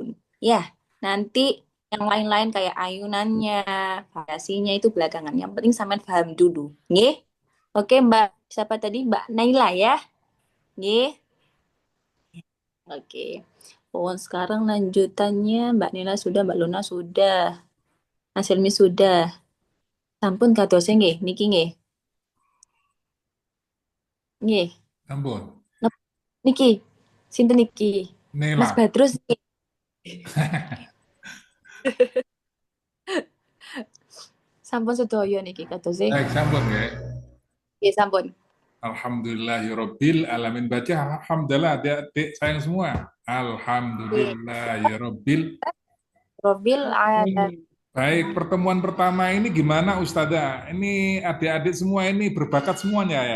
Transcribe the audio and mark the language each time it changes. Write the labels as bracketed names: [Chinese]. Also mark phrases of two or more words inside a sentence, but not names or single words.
[Indonesian] Ya, nanti yang lain-lain kayak ayunannya, variasinya itu belakangan. Yang penting sampean paham dulu. Nih. Oke, Mbak. Siapa tadi? Mbak Naila ya? Nih. Oke. Oh, sekarang lanjutannya Mbak Nila sudah, Mbak Luna sudah, Mas Helmi sudah. [Javanese] Sampun kadosen nggih, niki nggih. Nggih. Ampun. Niki. Sinten niki? Mas Nela. Badrus nggih. Sampun sedaya niki kadose. [Indonesian] Baik, sampun ya. [Javanese] Nggih, sampun. [Arabic] الحمد لله رب العالمين. [Indonesian] Baca alhamdulillah adik-adik sayang semua. [Arabic] الحمد لله رب. رب العالمين. [Indonesian] Baik, pertemuan pertama ini gimana Ustazah? Ini adik-adik semua ini berbakat semuanya ya.